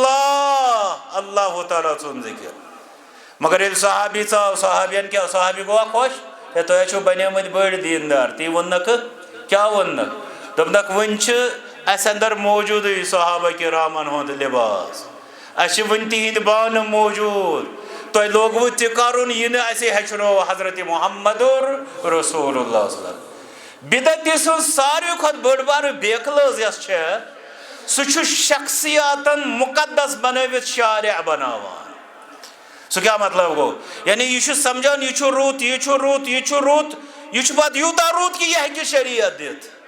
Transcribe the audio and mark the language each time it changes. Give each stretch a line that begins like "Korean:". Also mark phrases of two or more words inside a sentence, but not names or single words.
Kashmiri: اللہ اللہ تعالیٰ ژھُن ذکر مگر ییٚلہِ صحابی ژاو صحابین کیٛاہ صحابی گوٚوا خۄش ہے تۄہہِ چھُو بنیمٕتۍ بٔڑۍ دیندار تی ووٚننکھٕ کیٛاہ ووٚننکھ دوٚپنکھ وۄنۍ چھِ اسہِ اندر موجوٗدٕے صحابہ کرامن ہُنٛد لباس اسہِ چھِ وۄنۍ تِہنٛدۍ بانہٕ موجوٗد تۄہہِ لوگوٕ تہِ کرُن یہِ نہٕ اسہِ ہیٚچھنو حضرت محمد رسول اللہ صلی اللہ علیہ وسلم بدعت سٕنٛز ساروٕے کھۄتہٕ بٔڑ بارٕ بیکلٲز یۄس چھےٚ سُہ چھُ شخصیاتن مقدس بنٲوِتھ شارع بناوان سُہ کیٛاہ مطلب گوٚو یعنی یہِ چھُ سمجھان یہِ چھُ رُت یہِ چھُ رُت یہِ چھُ رُت یہِ چھُ پتہٕ یوٗتاہ رُت کہِ یہِ ہیٚکہِ شریعت دِتھ